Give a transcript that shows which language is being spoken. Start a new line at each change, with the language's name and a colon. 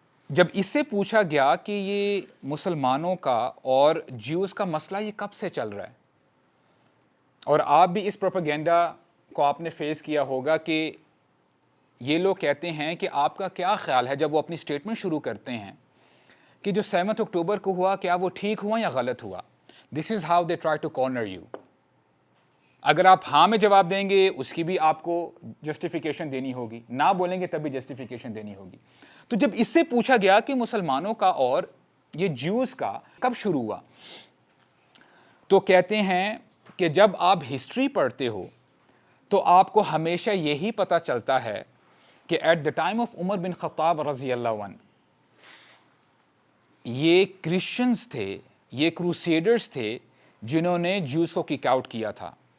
Urdu: جب اس سے پوچھا گیا کہ یہ مسلمانوں کا اور جیوز کا مسئلہ یہ کب سے چل رہا ہے, اور آپ بھی اس پروپیگنڈا کو آپ نے فیس کیا ہوگا کہ یہ لوگ کہتے ہیں کہ آپ کا کیا خیال ہے, جب وہ اپنی سٹیٹمنٹ شروع کرتے ہیں کہ جو 7 اکتوبر کو ہوا کیا وہ ٹھیک ہوا یا غلط ہوا.
English: This is how they try to corner you.
Urdu: اگر آپ ہاں میں جواب دیں گے اس کی بھی آپ کو جسٹیفیکیشن دینی ہوگی, نہ بولیں گے تب بھی جسٹیفیکیشن دینی ہوگی. تو جب اس سے پوچھا گیا کہ مسلمانوں کا اور یہ جیوز کا کب شروع ہوا, تو کہتے ہیں کہ جب آپ ہسٹری پڑھتے ہو تو آپ کو ہمیشہ یہی پتہ چلتا ہے کہ
English: at the time of
Urdu: عمر بن خطاب رضی اللہ عنہ یہ کرسچنز تھے, یہ کروسیڈرز تھے جنہوں نے جیوز کو کک آؤٹ کیا تھا.